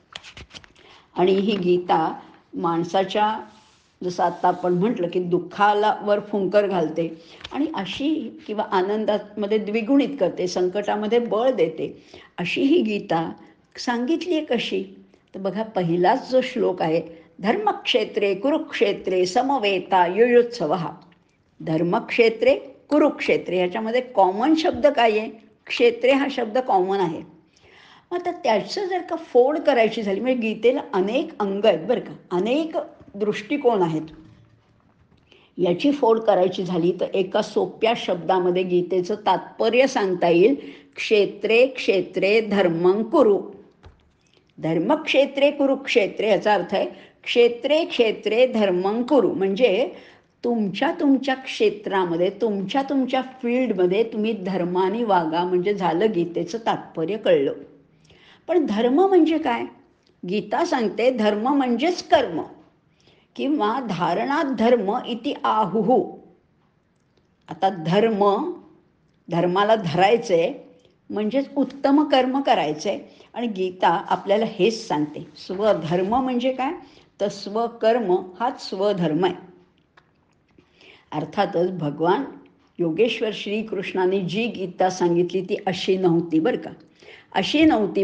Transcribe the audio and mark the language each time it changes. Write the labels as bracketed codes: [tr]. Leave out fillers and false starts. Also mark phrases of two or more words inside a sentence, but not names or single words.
[mr] आणि ही गीता माणसाच्या, जसं आता आपण म्हटलं की दुःखाला वर फुंकर घालते, आणि अशी किंवा आनंदामध्ये द्विगुणित करते, संकटामध्ये बळ देते, अशी ही गीता सांगितली आहे. कशी? तर बघा, पहिलाच जो श्लोक आहे, [sa] धर्मक्षेत्रे कुरुक्षेत्रे समवेता युयुत्सवः. धर्मक्षेत्रे कुरुक्षेत्रे, [mr] ह्याच्यामध्ये कॉमन शब्द काय आहे? क्षेत्रे हा शब्द कॉमन आहे. आता त्याचं जर का फोड करायची झाली, म्हणजे गीतेला अनेक अंग आहेत बरं का, अनेक दृष्टिकोन आहेत, याची फोड करायची झाली तर एका सोप्या शब्दामध्ये गीतेचं तात्पर्य सांगता येईल, [sa] क्षेत्रे क्षेत्रे धर्मं कुरु. धर्मक्षेत्रे कुरुक्षेत्रे [mr] याचा अर्थ आहे [sa] क्षेत्रे क्षेत्रे धर्मं कुरु, [mr] म्हणजे तुमच्या क्षेत्रामध्ये, तुमच्या फील्डमध्ये तुम्ही धर्माने वागा, म्हणजे झालं गीतेचं तात्पर्य कळलं. पण धर्म म्हणजे काय? गीता सांगते धर्म म्हणजेच कर्म, किंवा [sa] धारणात धर्म इति आहुः. [mr] आता धर्माला धरायचंय म्हणजेच उत्तम कर्म करायचंय, आणि गीता आपल्याला हेच सांगते. स्वधर्म म्हणजे काय? तर स्वकर्म हाच स्वधर्म आहे. अर्थातच भगवान योगेश्वर श्रीकृष्णाने जी गीता सांगितली ती अशी नव्हती बरं का, अशी नव्हती.